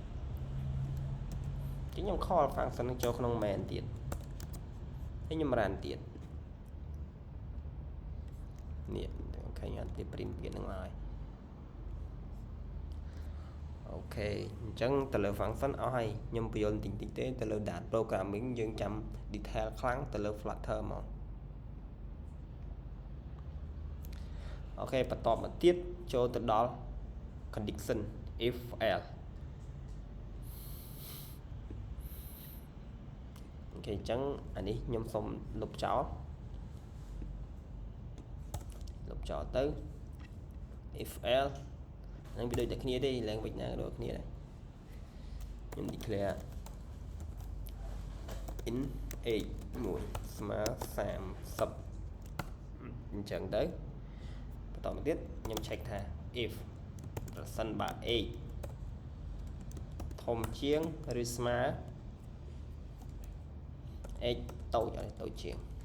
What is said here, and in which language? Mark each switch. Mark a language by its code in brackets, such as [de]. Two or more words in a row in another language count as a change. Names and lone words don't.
[km] ខ្ញុំ [en] call function [km] នឹងចូលក្នុង main ទៀតហើយខ្ញុំ run ទៀតនេះអូខេខ្ញុំទៅ print ទៀតនឹងមកហើយអូខេអញ្ចឹងទៅលើ function អស់ហើយខ្ញុំបញ្យល់តិចទេទៅលើ [en] data programming [km] យើងចាំ detail ខ្លាំងទៅលើ Flutter មក អូខេបន្តមកទៀតចូលទៅដល់ condition [en] if else [km] អូខេអញ្ចឹងអានេះខ្ញុំសូមលុបចោល ទៅ [en] if else [km] ហ្នឹងវាដូចតែគ្នាទេ language ណាក៏ដូចគ្នាដែរខ្ញុំ [en] declare in age [km] 1 ស្មើ30អញ្ចឹងទៅបន្តមកទៀតខ្ញុំ check ថា if ប្រសិនបើ age ធំជាងឬស្មើ x តូចហើយតូចជាង